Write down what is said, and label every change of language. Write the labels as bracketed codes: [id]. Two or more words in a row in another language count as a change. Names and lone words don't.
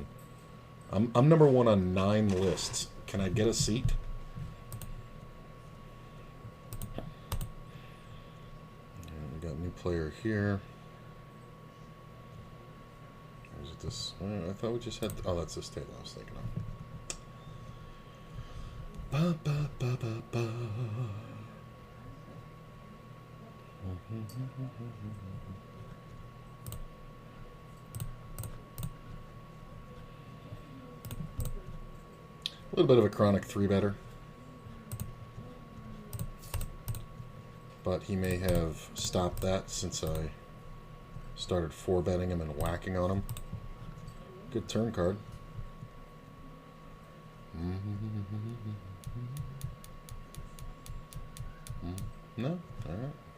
[en] I'm number 1 on 9 lists. Can I get a seat? And we got a new player here. Or is it this? I thought we just had. Oh, that's this table I was thinking of. Ba, ba, ba, ba, ba. A little bit of a chronic 3-better, but he may have stopped that since I started 4-betting him and whacking on him. Good turn card. No? Alright.